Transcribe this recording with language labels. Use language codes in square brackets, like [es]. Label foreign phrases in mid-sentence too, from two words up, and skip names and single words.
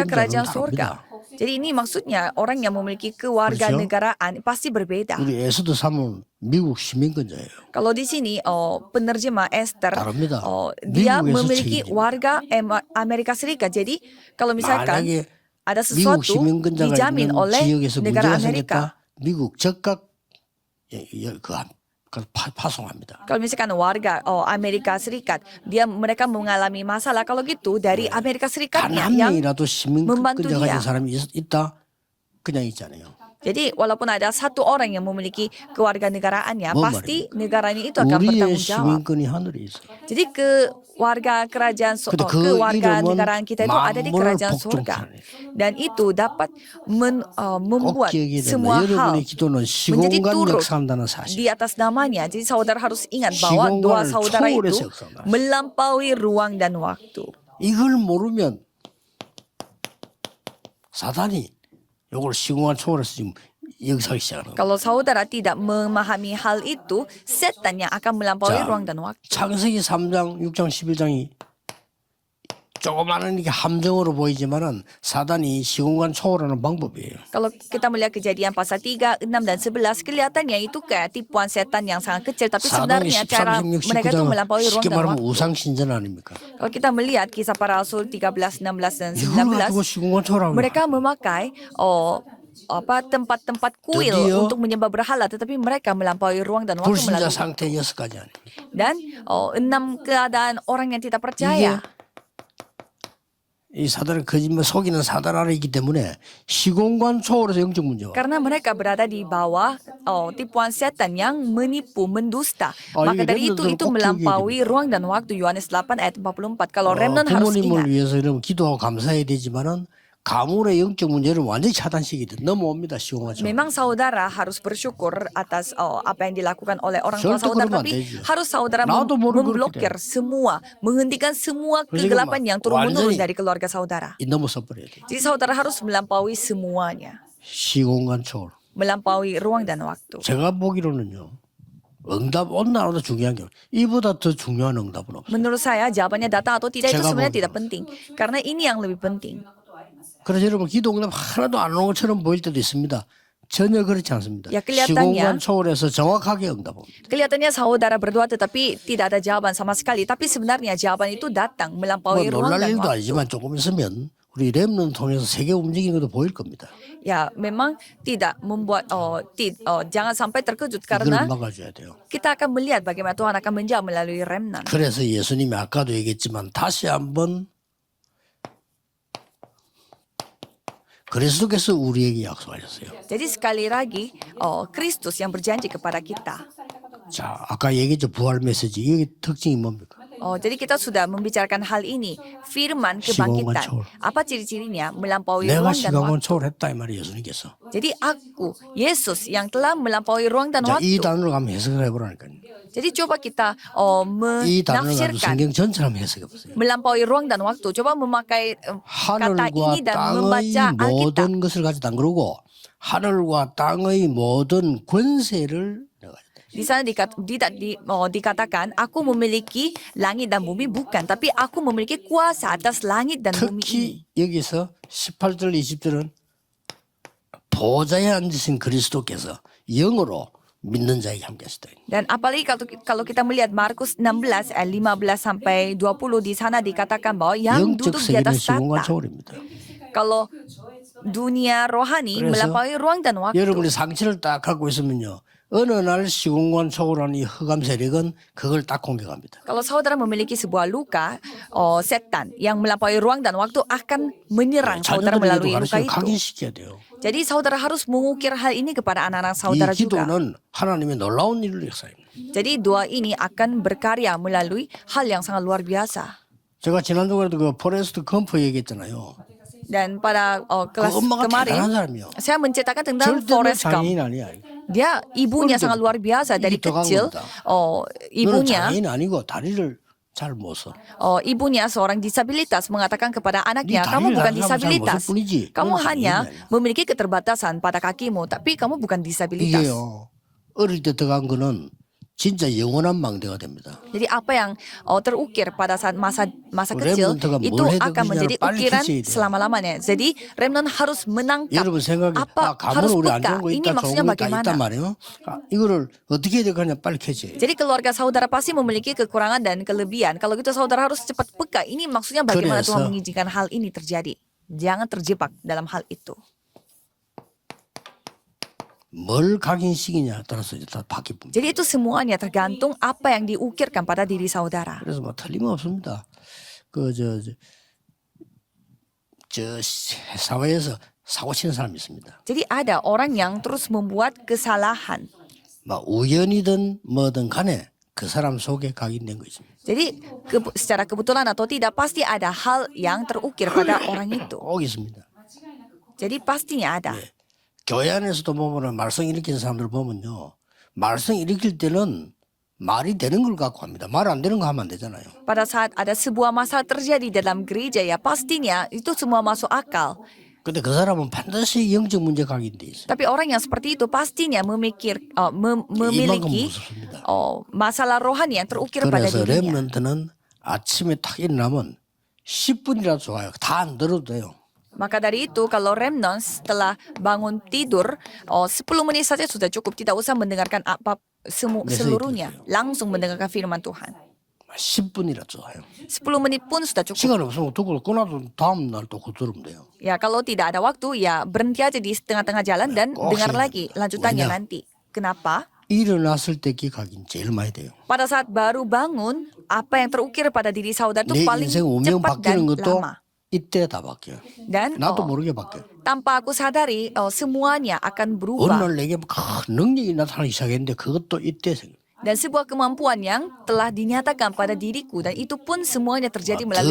[ko] 시민권자는 [id] kerajaan [ko] 다릅니다. [id] surga. Jadi ini maksudnya orang yang memiliki kewarganegaraan pasti berbeda. [ko] 우리 에스더 3은 미국 시민권자예요. [id] Kalau di sini penerjemah Esther [ko] 다릅니다. [id] dia [ko] 미국에서 [id] memiliki [ko] 책임집니다. [id] warga Amerika Serikat. Jadi kalau misalkan [ko] 만약에 [id] ada [ko] 미국 [id] sesuatu [ko] 시민권자가 [id] dijamin [ko] 있는 [id] oleh [ko] 지역에서 [id] negara [ko] 문제가 [id] Amerika. [ko] 생겼다. 미국 적각 파송합니다. [id] Kalau misalkan warga Amerika Serikat, mereka mengalami masalah. Kalau gitu dari Amerika [ko] 단 [id] Serikatnya [ko] 한 [id] yang [ko] 명이라도 [id] membantu [ko] 시민권자 [id] dia. [ko] 가진 사람이 있다. 그냥 있잖아요. [id] Jadi walaupun ada satu orang yang memiliki kewarganegaraannya, [ko] 뭐 [id] pasti negaranya itu akan [ko] 우리의 [id] bertanggung jawab. [ko] 시민권이 하늘에 있어요. [id] Jadi warga kerajaan [ko] 근데 그 [id] kewarganegaraan [ko] 이름은 [id] kita itu ada di [ko] 만물을 [id] kerajaan surga. [ko] 복종케 [id] Dan itu dapat [ko] 꼭 [id] membuat [ko] 기억해야 된다. [id] semua hal [ko] 여러분의 기도는 [id] menjadi [ko] 시공간 [id] turut [ko] 역사한다는 사실. [id] di atas namanya. Jadi saudara harus ingat bahwa doa [ko] 시공간을 [id] saudara [ko] 초월해서 [id] itu [ko] 역사한다. [id] melampaui ruang dan waktu. [ko] 이걸 모르면 사단이 이걸 시공간 초월해서 지금 역사하기 시작하는 거예요. [id] Kalau saudara tidak memahami hal itu, setan yang akan melampaui [ko] 자, [id] ruang dan waktu. [ko] 창세기 3장, 6장, 11장이 조그마한 이게 함정으로 보이지만은 사단이 시공간 초월하는 방법이에요. [id] Kalau kita melihat kejadian pasal 3, 6, dan 11, kelihatannya itu kayak tipuan setan yang sangat kecil. Tapi [ko] 사단이 [id] sebenarnya cara 13, 16, mereka itu [ko] 19장 [id] melampaui ruang [ko] 쉽게 [id] dan [ko] 말하면 [id] waktu. [ko] 우상 신전 아닙니까? [id] Kalau kita melihat kisah para rasul 13, 16, dan [ko] 이걸 가지고 [id] 19, [ko] 시공간 초월하는 거예요. [id] mereka memakai tempat-tempat kuil [ko] 드디어 [id] untuk menyembah berhala, tetapi mereka melampaui ruang dan waktu [ko] 불신자 [id] melalui [ko] 상태 6가지 아닙니까? [id] dan 6 keadaan orang yang tidak percaya. [ko] 이 사단은 거짓말 속이는 사단 안에 있기 때문에 시공간 초월해서 영적 문제와 [id] Karena mereka berada di bawah tipuan setan yang menipu, mendusta. Maka [ko] 이게 [id] dari [ko] 렘넌트들은 [id] itu [ko] 꼭 [id] melampaui ruang dan waktu. Yohanes 8 ayat 44. Kalau remnant harus [ko] 부모님을 [id] ingat. [ko] 위해서 여러분 기도하고 감사해야 되지만은 가문의 영적 문제를 완전히 차단시키듯 넘어옵니다. 시공간 초월. [id] Memang saudara harus bersyukur atas apa yang dilakukan oleh orang tua [ko] 절대 [id] saudara, [ko] 그러면 안 [id] tapi [ko] 되지. [id] harus saudara [ko] 나도 모르고 [id] memblokir semua, menghentikan semua [ko] 그러니까 [id] kegelapan yang turun-menurun [ko] 완전히 [id] dari keluarga saudara. [ko] 넘어서 버려야 돼. [id] Jadi saudara harus melampaui semuanya, [ko] 시공간 초월. [id] melampaui ruang dan waktu. [ko] 제가 보기로는요. 응답 온나라도 중요한 게 이보다 더 중요한 응답은 없어요. [id] Menurut saya jawabannya datang atau tidak itu [ko] 제가 [id] sebenarnya [ko] 보기로. [id] tidak penting, karena ini yang lebih penting. [ko] 그래서 여러분 기도 응답 하나도 안 오는 것처럼 보일 때도 있습니다. 전혀 그렇지 않습니다. [id] 야, kelihatannya- [ko] 시공간 초월해서 정확하게 응답합니다. [id] Kelihatannya saudara berdoa tetapi tidak ada jawaban sama sekali, tapi sebenarnya jawaban itu datang [ko] 뭐 [id] melampaui ruang [ko] 놀랄 [id] dan [ko] 일도 [id] waktu. [ko] 아니지만 조금 있으면 우리 렘넌 통해서 세계 움직이는 것도 보일 겁니다. [id] Ya, memang tidak membuat jangan sampai terkejut [ko] 이걸 [id] karena [ko] 막아줘야 돼요. [id] kita akan melihat bagaimana Tuhan akan menjawab melalui remnant. [ko] 그래서 예수님이 아까도 얘기했지만 다시 한번 그리스도께서 우리에게 약속하셨어요. [id] Jadi sekali lagi, Kristus yang berjanji kepada kita. [ko] 자, 아까 얘기했죠. 부활 메시지. 이게 특징이 뭡니까? [id] Jadi kita sudah membicarakan hal ini, firman [ko] 시공간 [id] kebangkitan. [ko] 초월. [id] Apa ciri-cirinya? Melampaui [ko] 내가 [id] ruang dan [ko] 시공간 [id] waktu. [ko] 초월했다 이 말이 예수님께서. [id] Jadi aku, Yesus yang telah melampaui ruang dan [ko] 자, 이 [id] waktu. [ko] 단어를 한번 해석을 해보라니까요. [id] Jadi coba kita [ko] 이 단어를 가지고 [id] menafsirkan [ko] 성경 전체를 한번 해석해 보세요. [id] melampaui ruang dan waktu. Coba memakai kata [ko] 하늘과 [id] ini dan [ko] 땅의 [id] membaca Alkitab. [ko] 모든 것을 가지다 그러고 하늘과 땅의 모든 권세를 내가 [id] Di sana dikatakan, aku memiliki langit dan bumi, bukan, tapi aku memiliki kuasa atas langit dan bumi ini. [ko] 특히 여기서 18절 20절은 보좌에 앉으신 그리스도께서 영으로 믿는 자에게 함께 하시다. [id] Dan apalagi kalau kita melihat Markus 16 ayat 15 sampai 20 di sana dikatakan bahwa yang [ko] 영적 [id] duduk di [ko] 세계는 [id] atas [ko] 시공간 [id] tahta. [ko] 초월입니다. [id] Kalau dunia rohani [ko] 그래서 [id] melampaui ruang dan waktu. [ko] 여러분이 상처를 딱 갖고 있으면요. 어느 날 시공간 초월한 이 흑암 세력은 그걸 딱 공격합니다. [id] Kalau saudara memiliki sebuah luka, setan yang melampaui ruang dan waktu akan menyerang saudara [ko] 자녀들에게도 [id] melalui luka [ko] 가르쳐 [id] itu. [ko] 각인시켜야 돼요. [id] Jadi saudara harus mengukir hal ini kepada anak-anak [ko] 이 [id] saudara juga. [ko] 기도는 하나님의 놀라운 일을 역사입니다. [id] Jadi doa ini akan berkarya melalui hal yang sangat luar biasa. [ko] 제가 지난주에도 그 포레스트 컴프 얘기했잖아요. [id] Dan pada kelas [ko] 그 엄마가 대단한 [id] kemarin, [ko] 사람이요. [id] saya menceritakan tentang [ko] 절대 [id] Forrest Gump. [ko] 장애인 아니야. [id] Dia ibunya [ko] 그런데 [id] sangat luar biasa dari [ko] 이게 더 [id] kecil. [ko] 강합니다. 너는 [id] Ibunya [ko] 장애인 아니고 다리를 잘 못 써. [id] ibunya seorang disabilitas mengatakan kepada anaknya, [ko] 네 [id] kamu [ko] 다리를 [id] bukan [ko] 안 [id] disabilitas. [ko] 잘못을 뿐이지. [id] Kamu [ko] 너는 [id] hanya [ko] 장애인 아니야. [id] memiliki keterbatasan pada kakimu, tapi kamu bukan disabilitas. [ko] 이게요. 어릴 때 들어간 거는 진짜 영원한 망대가 됩니다. [id] Jadi apa yang terukir pada saat masa kecil [ko] remnant가 [id] itu [ko] 뭘 해도 [id] akan [ko] 그냥 [id] menjadi [ko] 빨리 [id] ukiran [ko] 캐치해야 돼요. [id] selama-lamanya. Jadi remnant harus menangkap [ko] 여러분 생각에 [id] apa [ko] 가문 [id] harus [ko] 우리 안 [id] peka. [ko] 좋은 거 [id] Ini [ko] 있다 [id] maksudnya [ko] 좋은 거 있다 있단 [id] bagaimana? [ko] 말이에요. 이거를 어떻게 해야 되냐 빨리 캐치해. [id] Jadi keluarga saudara pasti memiliki kekurangan dan kelebihan. Kalau gitu saudara harus cepat peka. Ini maksudnya bagaimana [ko] 그래서 [id] Tuhan mengizinkan hal ini terjadi. Jangan terjebak dalam hal itu. [ko] 뭘 각인시키냐에 따라서 이제 다 바뀝니다. [id] Jadi itu semuanya tergantung apa yang diukirkan pada diri saudara. [ko] 그래서 뭐 틀림없습니다. 사회에서 사고 치는 사람이 있습니다. [id] Jadi ada orang yang terus membuat kesalahan. [ko] 막 우연이든 뭐든 간에 그 사람 속에 각인된 거 있습니다. [id] Jadi secara kebetulan atau tidak pasti ada hal yang terukir pada orang itu. [ko] 꼭 있습니다. [id] Jadi pastinya ada. [ko] 교회 안에서도 보면 말썽 일으키는 사람들 보면요. 말썽 일으킬 때는 말이 되는 걸 갖고 합니다. 말 안 되는 거 하면 안 되잖아요. [id] Pada saat ada sebuah masalah terjadi dalam gereja ya pastinya itu semua masuk akal. [ko] 근데 그 사람은 반드시 영적 문제 각인돼 있어요. [id] Tapi orang yang seperti itu pastinya memiliki [ko] 이만큼 무섭습니다. [id] masalah rohani yang terukir pada [ko] 그래서 [id] dirinya. [ko] 렘넌트는 아침에 딱 일어나면 10분이라도 좋아요. 다 안 들어도 돼요. [id] Maka dari itu kalau remnant setelah bangun tidur 10 menit saja sudah cukup, tidak usah mendengarkan apa seluruhnya, langsung mendengarkan firman Tuhan. [ko] 10분이라도 좋아요. [id] 10 menit pun sudah cukup. [ko] 시간 없으면 그걸 끊어도 다음 날 또 들으면 돼요. [id] Ya kalau tidak ada waktu ya berhenti aja di tengah-tengah jalan dan dengar lagi lanjutannya [ko] 왜냐? [id] nanti. Kenapa? [ko] 일어났을 때 각인 제일 많이 돼요. [id] Pada saat baru bangun, apa yang terukir pada diri saudara itu [ko] 내 [id] paling [ko] 인생 운명 [id] cepat dan [ko] 바뀌는 것도 [id] lama. [ko] 이때 다 바뀌어요. [id] Dan [ko] 나도 모르게 바뀌어요. [id] tanpa aku sadari semuanya akan [ko] 어느 [id] berubah. [ko] 날 내게 큰 능력이 나타나기 시작했는데 그것도 이때 생겨요. [id] Dan sebuah kemampuan yang telah dinyatakan pada diriku dan itu pun semuanya terjadi melalui